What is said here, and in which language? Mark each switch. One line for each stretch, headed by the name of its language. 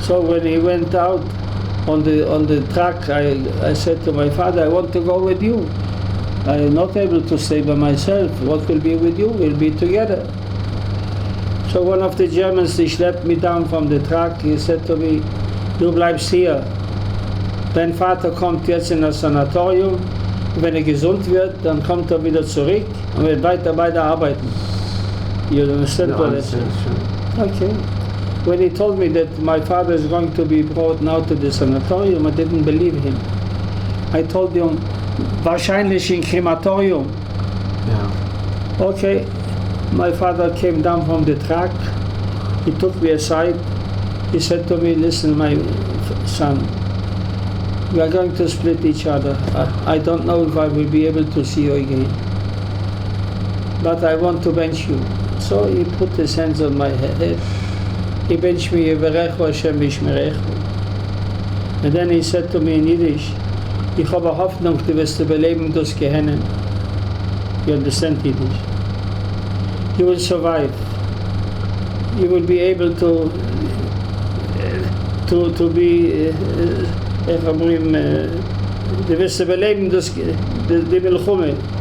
English: So when he went out on the truck, I said to my father, I want to go with you. I am not able to stay by myself. What will be with you? We'll be together. So one of the Germans, he schlepped me down from the truck. He said to me,
German: du bleibst hier. Dein Vater kommt jetzt in das Sanatorium. Wenn gesund wird, dann kommt wieder zurück und wird beide arbeiten.
English: You understand what I said? Okay. When he told me that my father is going to be brought now to the sanatorium, I didn't believe him. I told him,
German: wahrscheinlich
English: in crematorium. Yeah. Okay. My father came down from the truck. He took me aside. He said to me, listen, my son, we are going to split each other. I don't know if I will be able to see you again, but I want to bench you. So he put his hands on my head. He benched me,
Hebrew: Yevarechu Hashem Yishmerechu.
English: And then he said to me in Yiddish,
German: ich habe Hoffnung, du wirst überleben das Gehennen.
English: You understand Yiddish? You will survive. You will be able to be,
Yiddish: איך אומרים,
German: du wirst überleben die Milchume.